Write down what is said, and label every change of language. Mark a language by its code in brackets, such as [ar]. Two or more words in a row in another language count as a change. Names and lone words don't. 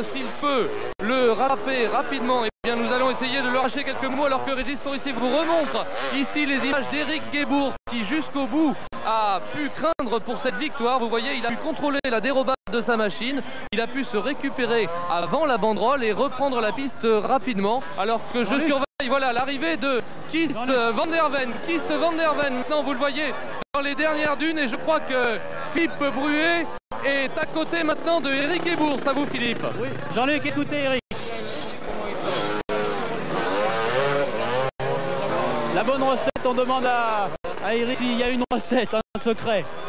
[fr] S'il peut le rattraper rapidement, eh bien nous allons essayer de lui arracher quelques mots, alors que Régis Forissier vous remontre ici les images d'Eric Gebours qui jusqu'au bout a pu craindre pour cette victoire. Vous voyez, il a pu contrôler la dérobade de sa machine, il a pu se récupérer avant la banderole et reprendre la piste rapidement, alors que je surveille, voilà, l'arrivée de Kees van der Ven. Kees van der Ven, maintenant vous le voyez dans les dernières dunes, et je crois que Philippe Bruet est à côté maintenant de Eric Gebours. À vous Philippe. Oui, Jean-Luc, écoutez Eric. La bonne recette, on demande à Eric s'il y a une recette, un secret.